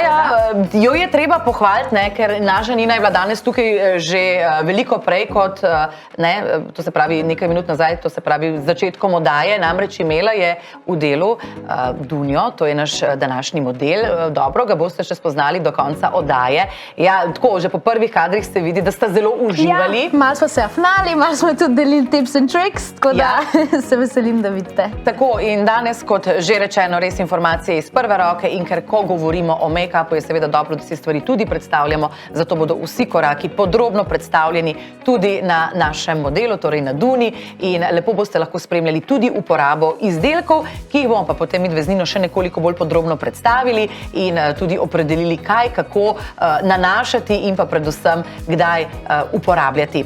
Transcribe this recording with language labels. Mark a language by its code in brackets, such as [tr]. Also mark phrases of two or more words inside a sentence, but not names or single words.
[sl] Jo je treba pohvaliti, ker naša Nina je bila danes tukaj že veliko prej kot, to se pravi nekaj minut nazaj, to se pravi z začetkom oddaje, namreč imela je v delu Dunjo, to je naš današnji model, dobro, ga boste še spoznali do konca oddaje. Ja, tako, že po prvih kadrih ste vidi, da sta zelo uživali. Ja, malo smo se afnali, malo smo tudi delili [en] tips and tricks, [sl] tako da se veselim, da vidite. Tako, in danes, kot že rečeno, res informacije iz prve roke in ker ko govorimo o make-upu, je seveda dobro, da si stvari tudi predstavljamo, zato bodo vsi koraki podrobno predstavljeni tudi na našem modelu, torej na Duni, in lepo boste lahko spremljali tudi uporabo izdelkov, ki jih bomo pa potem midve z Nino še nekoliko bolj podrobno predstavili in tudi opredelili, kaj, kako nanašati in pa predvsem, kdaj uporabljati.